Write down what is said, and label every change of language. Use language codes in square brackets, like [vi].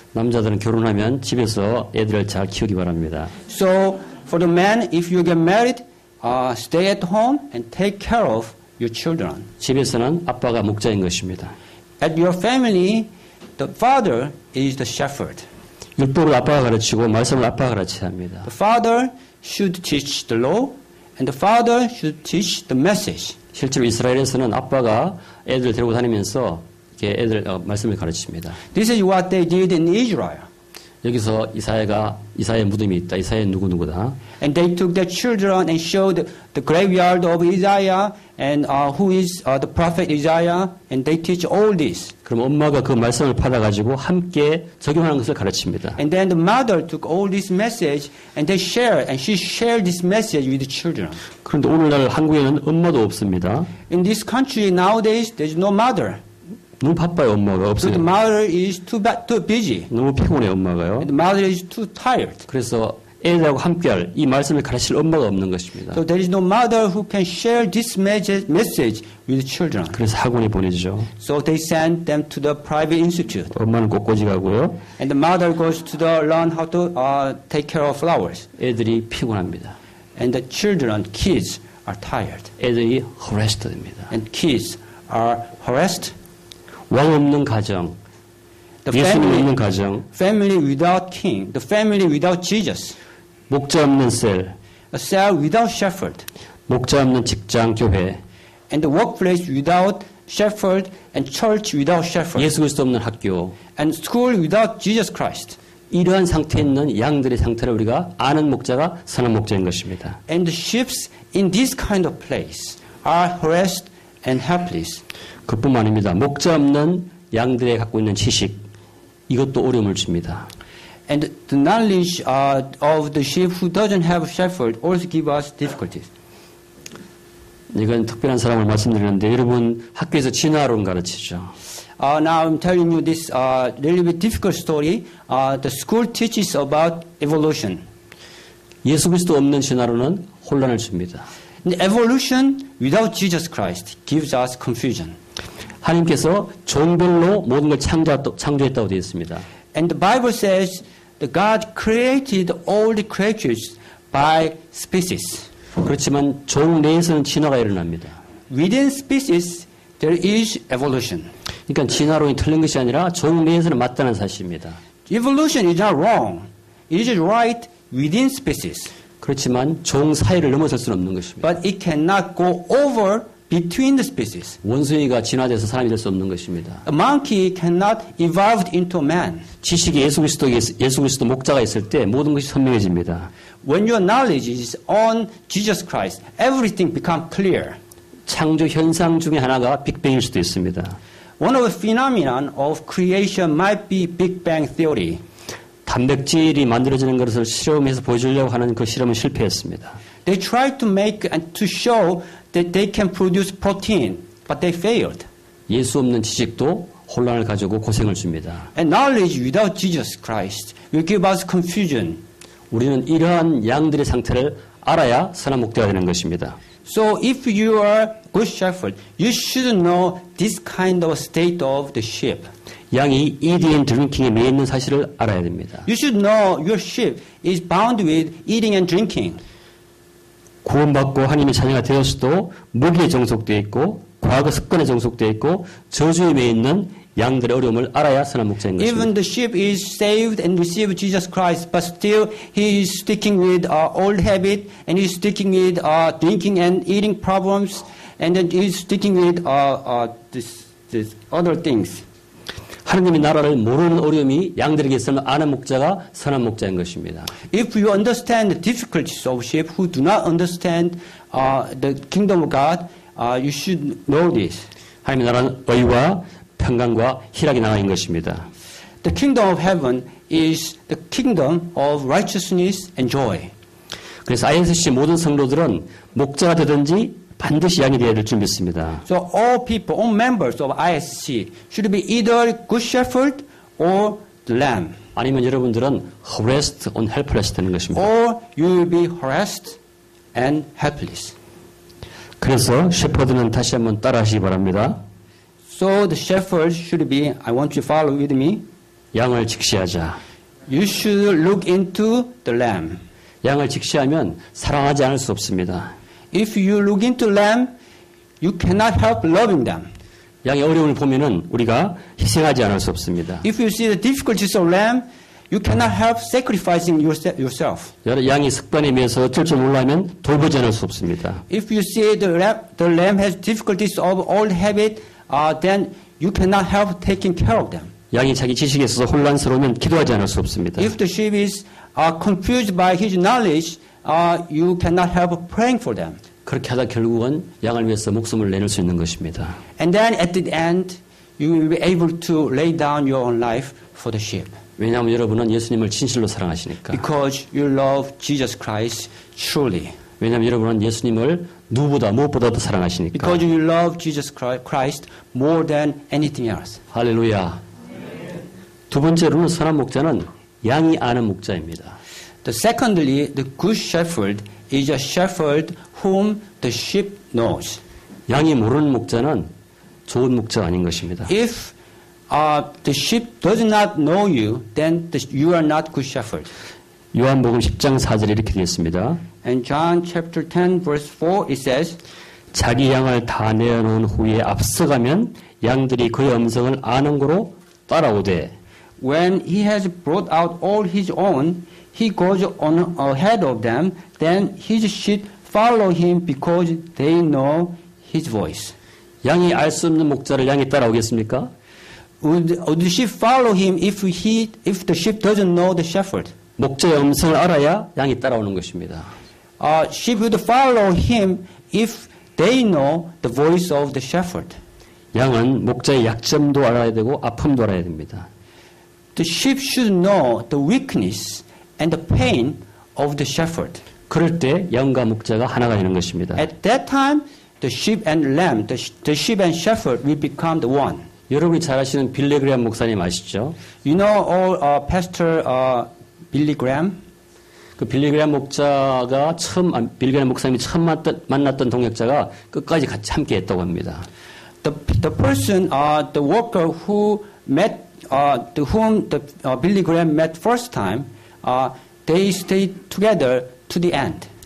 [ko] 남자들은 결혼하면 집에서 애들을 잘 키우기 바랍니다. [en] So for the men, if you get married, stay at home and take care of your children. [ko] 집에서는 아빠가 목자인 것입니다. [en] At your family, the father is the shepherd. [ko] 율법을 아빠가 가르치고 말씀을 아빠가 가르쳐야 합니다. [en] The father should teach the law, and the father should teach the message. [ko] 실제로 이스라엘에서는 아빠가 애들 데리고 다니면서 이렇게 애들 말씀을 가르칩니다. [en] This is what they did in Israel. [ko] 여기서 이사야의 무덤이 있다. 이사야는 누구누구다. [en] And they took their children and showed the graveyard of Isaiah and who is the prophet Isaiah, and they teach all this. [ko] 그럼 엄마가 그 말씀을 받아가지고 함께 적용하는 것을 가르칩니다. [en] And then the mother took all this message and they shared, and she shared this message with the children. [ko] 그런데 오늘날 한국에는 엄마도 없습니다. [en] In this country nowadays, there's no mother. [ko] 너무 바빠요, 엄마가 [en] So [ko] 없어요. [en] the mother is too busy. [ko] 너무 피곤해, 엄마가요. [en] And the mother is too tired. [ko] 그래서 애들하고 함께할 이 말씀을 가르칠 엄마가 없는 것입니다. [en] So there is no mother who can share this message with children. [ko] 그래서 학원에 보내죠. [en] So they send them to the private institute. [ko] 엄마는 꽃꽂이 가고요. [en] And the mother goes to learn how to take care of flowers. [ko] 애들이 피곤합니다. [en] And the children, kids, are tired. [ko] 애들이 harassed 됩니다. [en] And kids are harassed. [ko] 왕 없는 가정, [en] The [ko] 예수님 없는 [en] family, [ko] 가정, [en] family without king, the family without Jesus, [ko] 목자 없는 셀, [en] a cell without shepherd, [ko] 목자 없는 직장, 교회, [en] and the workplace without shepherd, and church without shepherd, [ko] 예수 그리스도 없는 학교. [en] and school without Jesus Christ. [ko] 이러한 상태에 있는 양들의 상태를 우리가 아는 목자가 선한 목자인 것입니다. [en] And the sheep in this kind of place are harassed and helpless. [ko] 그뿐만 아닙니다. 목자 없는 양들의 갖고 있는 지식, 이것도 어려움을 줍니다. [en] And the knowledge of the sheep who doesn't have a shepherd also give us difficulties. [ko] 이건 특별한 사람을 말씀드리는데 여러분 학교에서 진화론 가르치죠. [en] Now I'm telling you this really bit difficult story. The school teaches about evolution. [ko] 예수 그리스도 없는 진화론은 혼란을 줍니다. [en] And evolution without Jesus Christ gives us confusion. [ko] 하나님께서 종별로 모든 걸 창조했다고 되어 있습니다. [en] And the Bible says that God created all the creatures by species. [ko] 그렇지만 종 내에서는 진화가 일어납니다. [en] Within species, there is evolution. [ko] 그러니까 진화론이 틀린 것이 아니라 종 내에서는 맞다는 사실입니다. [en] Evolution is not wrong. It is right within species. [ko] 그렇지만 종 사이를 넘어설 수는 없는 것입니다. [en] But it cannot go over between the species. [ko] 원숭이가 진화돼서 사람이 될 수 없는 것입니다. [en] A monkey cannot evolve into a man. [ko] 지식이 예수 그리스도 목자가 있을 때 모든 것이 선명해집니다. [en] When your knowledge is on Jesus Christ, everything becomes clear. [ko] 창조 현상 중에 하나가 빅뱅일 수도 있습니다. [en] One of the phenomenon of creation might be Big Bang theory. [ko] 단백질이 만들어지는 것을 실험해서 보여주려고 하는 그 실험은 실패했습니다. [en] They tried to make and to show that they can produce protein, but they failed. [ko] 예수 없는 지식도 혼란을 가지고 고생을 줍니다. [en] And knowledge without Jesus Christ will give us confusion. [ko] 우리는 이러한 양들의 상태를 알아야 선한 목자가 되는 것입니다. [en] So if you are good shepherd, you should know this kind of state of the sheep. [ko] 양이 [en] eating and drinking [ko] 에 매여 있는 사실을 알아야 됩니다. [en] You should know your sheep is bound with eating and drinking. [ko] 구원받고 하나님의 자녀가 되었어도 무기에 종속되어 있고 과거 습관에 종속되어 있고 저주에 매여 있는 양들의 어려움을 알아야 선한 목자인 것입니다. [en] Even the sheep is saved and received Jesus Christ, but still he is sticking with old habit, and he is sticking with drinking and eating problems, and then he is sticking with this other things. [ko] 하나님의 나라를 모르는 어려움이 양들에게 있으면 아는 목자가 선한 목자인 것입니다. [en] If you understand the difficulties of sheep who do not understand the kingdom of God, you should know this. [ko] 하나님의 나라는 의와 평강과 희락이 나와 있는 것입니다. [en] The kingdom of heaven is the kingdom of righteousness and joy. [ko] 그래서 ISC 모든 성도들은 목자가 되든지 반드시 양이 되어야 될 줄 믿습니다. [en] So all people, all members of ISC should be either good shepherd or the lamb. [ko] 아니면 여러분들은 [en] harassed and helpless [ko] 되는 것입니다. [en] Or you will be harassed and helpless. [ko] 그래서 셰퍼드는 다시 한번 따라하시기 바랍니다. [en] So the shepherd should be, I want you to follow with me. [ko] 양을 직시하자. [en] You should look into the lamb. [ko] 양을 직시하면 사랑하지 않을 수 없습니다. [en] If you look into lamb, you cannot help loving them. [ko] 양의 어려움을 보면은 우리가 희생하지 않을 수 없습니다. [en] If you see the difficulties of lamb, you cannot help sacrificing yourself. [ko] 양이 습관에 매여서 어쩔 줄 몰라하면 돌보지 않을 수 없습니다. [en] If you see the lamb has difficulties of old habit, then you cannot help taking care of them. [ko] 양이 자기 지식에 있어서 혼란스러우면 기도하지 않을 수 없습니다. [en] If the sheep is confused by his knowledge, you cannot help praying for them. [ko] 그렇게 하다 결국은 양을 위해서 목숨을 내놓을 수 있는 것입니다. [en] And then at the end, you will be able to lay down your own life for the sheep. [ko] 왜냐하면 여러분은 예수님을 진실로 사랑하시니까. [en] Because you love Jesus Christ truly. [ko] 왜냐하면 여러분은 예수님을 누구보다 무엇보다도 사랑하시니까. [en] Because you love Jesus Christ more than anything else. [ko] 할렐루야. 두 번째로는 선한 목자는 양이 아는 목자입니다. [en] Secondly, the good shepherd is a shepherd whom the sheep knows. [ko] 양이 모르는 목자는 좋은 목자가 아닌 것입니다. [en] If the sheep does not know you, then you are not good shepherd. [ko] 요한복음 10장 4절에 이렇게 되어 있습니다. [en] And John chapter 10 verse 4 it says, [ko] 자기 양을 다 내어놓은 후에 앞서가면 양들이 그의 음성을 아는 거로 따라오되 [en] when he has brought out all his own, he goes on ahead of them, then his sheep follow him because they know his voice. [ko] 양이 알 수 없는 목자를 양이 따라오겠습니까? [en] Would the sheep follow him if the sheep doesn't know the shepherd? [ko] 목자의 음성을 알아야 양이 따라오는 것입니다. [en] Sheep would follow him if they know the voice of the shepherd. [ko] 양은 목자의 약점도 알아야 되고 아픔도 알아야 됩니다. [en] The sheep should know the weakness and the pain of the shepherd. [ko] 그럴 때 양과 목자가 하나가 되는 것입니다. [en] At that time, the sheep and lamb, the sheep and shepherd will become the one. [ko] 여러분이 잘 아시는 빌리 그레이엄 목사님 아시죠? [en] You know all Pastor Billy Graham? [ko] 그 빌리 그레이엄 목자가 빌리 그레이엄 목사님이 처음 만났던 동역자가 끝까지 같이 함께 했다고 합니다. [en] The person, the worker who met, whom Billy Graham met first time, they stayed together to the end.